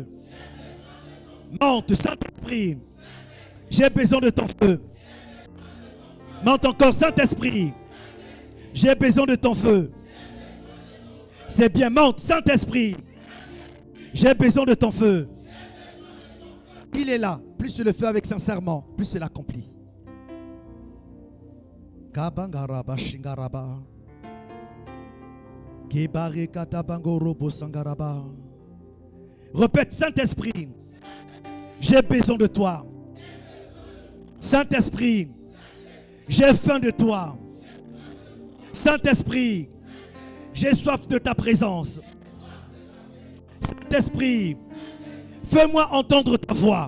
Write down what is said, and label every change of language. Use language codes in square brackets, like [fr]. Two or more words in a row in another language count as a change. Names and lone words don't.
[fr] Monte, Saint-Esprit, j'ai besoin de ton feu. Monte encore, Saint-Esprit, j'ai besoin de ton feu. C'est bien, monte, Saint-Esprit, j'ai besoin de ton feu. Il est là. Plus tu le fais avec sincèrement, plus c'est l'accompli. Kabangaraba shingaraba. Kebare katabangorobo sangaraba. Répète, Saint-Esprit, j'ai besoin de toi. Saint-Esprit, j'ai faim de toi. Saint-Esprit, j'ai soif de ta présence. Saint-Esprit, fais-moi entendre ta voix.